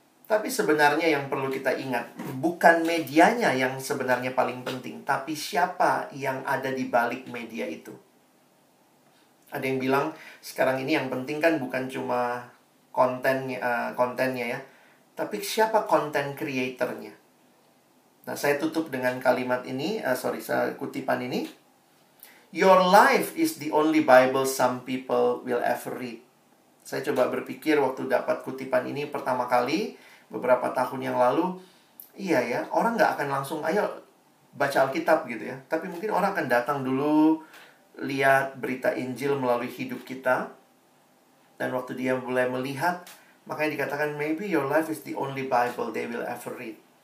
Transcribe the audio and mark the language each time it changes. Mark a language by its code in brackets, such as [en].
[id] Tapi sebenarnya yang perlu kita ingat, bukan medianya yang sebenarnya paling penting, tapi siapa yang ada di balik media itu. Ada yang bilang, sekarang ini yang penting kan bukan cuma kontennya ya, tapi siapa content creatornya. Nah, saya tutup dengan kalimat ini, saya kutipan ini. [en] Your life is the only Bible some people will ever read. [id] Saya coba berpikir waktu dapat kutipan ini pertama kali, beberapa tahun yang lalu, iya ya, orang nggak akan langsung, ayo baca Alkitab gitu ya. Tapi mungkin orang akan datang dulu, lihat berita Injil melalui hidup kita. Dan waktu dia mulai melihat, Makanya dikatakan, [en] maybe your life is the only Bible they will ever read.